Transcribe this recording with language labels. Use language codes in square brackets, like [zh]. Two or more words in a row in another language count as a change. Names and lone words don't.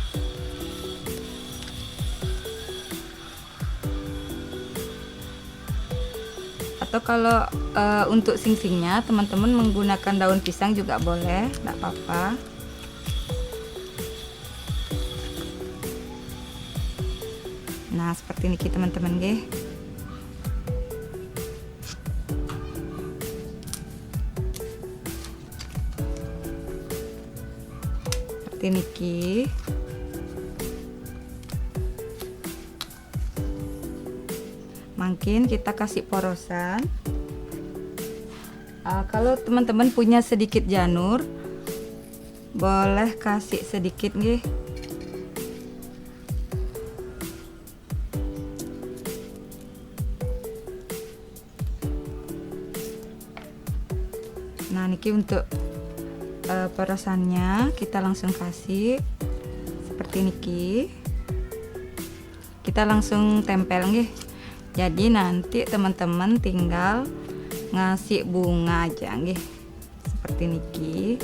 [id] Atau kalau untuk sing-singnya teman-teman menggunakan daun pisang juga boleh, tidak apa-apa. Nah seperti niki teman-teman nggih. Niki mungkin kita kasih porosan. Kalau teman-teman punya sedikit janur, boleh kasih sedikit nggih. Nah niki untuk perasannya kita langsung kasih seperti niki. kita langsung tempel nggih. Jadi nanti teman-teman tinggal ngasih bunga aja nggih, seperti niki.